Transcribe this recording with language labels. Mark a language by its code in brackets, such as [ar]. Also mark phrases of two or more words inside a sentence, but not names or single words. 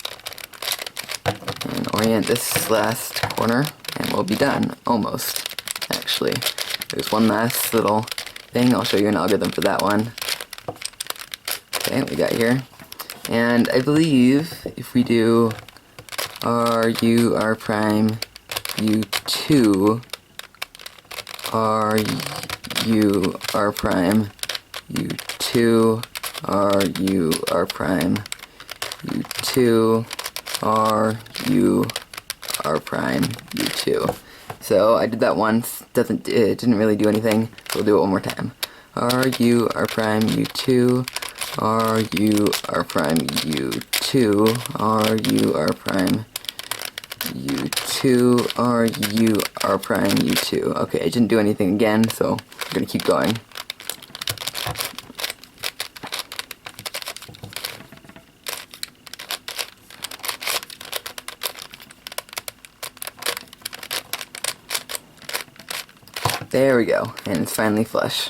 [en] And orient this last corner, and we'll be done. Almost, actually. There's one last little thing. I'll show you an algorithm for that one. Okay, what we got here. And I believe if we do RU, R prime, U2, RU, R prime, U2, RU, R prime, U2, RU, R prime, U2. So I did that once, it didn't really do anything, so we'll do it one more time. RU, R prime, U2, RU, R prime, U2, RU, R prime, U2, RU, R prime, U2. Okay, I didn't do anything again, so I'm gonna keep going. There we go, and it's finally flush.